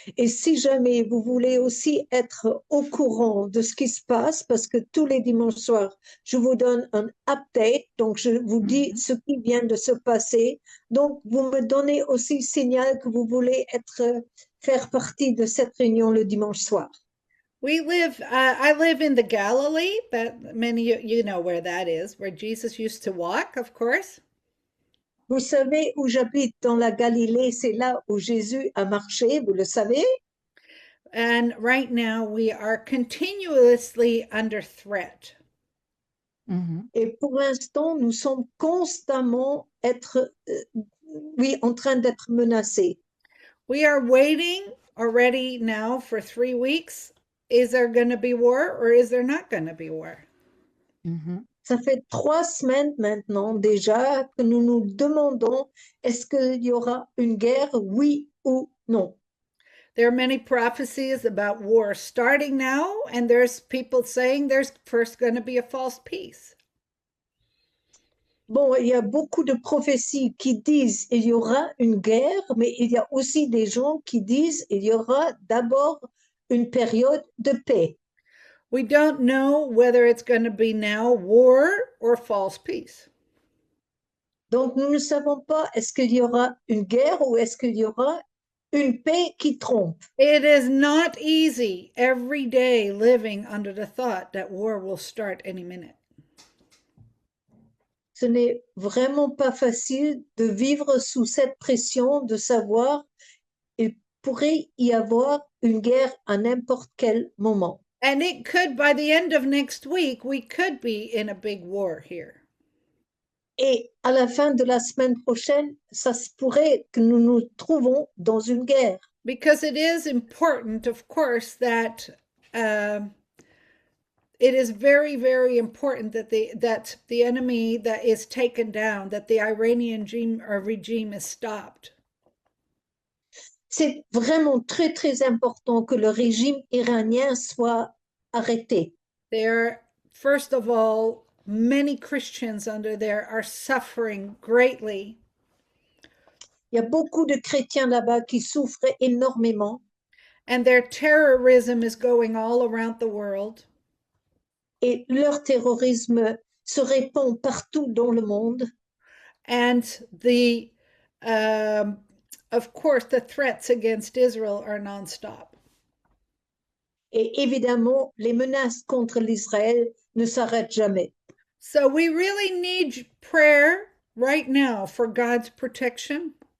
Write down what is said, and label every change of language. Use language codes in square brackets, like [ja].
[fr] Et si jamais vous voulez aussi être au courant de ce qui se passe, parce que tous les dimanches soirs, je vous donne un update, donc je vous dis ce qui vient de se passer. Donc, vous me donnez aussi signal que vous voulez faire partie de cette réunion le dimanche soir. [en] I live in the Galilee, but many of you know where that is, where Jesus used to walk, of course. [fr] Vous savez où j'habite dans la Galilée, c'est là où Jésus a marché, vous le savez. [en] And right now we are continuously under threat. Mhm. [fr] Et pour l'instant, nous sommes constamment en train d'être menacés. [en] We are waiting already now for 3 weeks. Is there going to be war or is there not going to be war? Mhm. [fr] Ça fait 3 semaines maintenant déjà que nous nous demandons est-ce qu'il y aura une guerre, oui ou non. [en] There are many prophecies about war starting now, and there's people saying there's first going to be a false peace. [fr] Bon, il y a beaucoup de prophéties qui disent il y aura une guerre, mais il y a aussi des gens qui disent il y aura d'abord une période de paix. [en] We don't know whether it's going to be now war or false peace. [fr] Donc, nous ne savons pas est-ce qu'il y aura une guerre ou est-ce qu'il y aura une paix qui trompe. [en] It is not easy every day living under the thought that war will start any minute. [fr] Ce n'est vraiment pas facile de vivre sous cette pression de savoir il pourrait y avoir une guerre à n'importe quel moment. [en] And it could, by the end of next week, we could be in a big war here. [fr] Et à la fin de la semaine prochaine, ça se pourrait que nous nous trouvons dans une guerre. [en] Because it is important, of course, that it is very, very important that the enemy that is taken down, that the Iranian regime is stopped. [fr] C'est vraiment très, très important que le régime iranien soit arrêté. [en] There, first of all, many Christians under there are suffering greatly. [fr] Il y a beaucoup de chrétiens là-bas qui souffrent énormément. [en] And their terrorism is going all around the world. [fr] Et leur terrorisme se répand partout dans le monde. [en] And of course, the threats against Israel are nonstop. [fr] Et évidemment, les menaces contre l'Israël ne s'arrêtent jamais. [en] So we really need prayer right now for God's protection.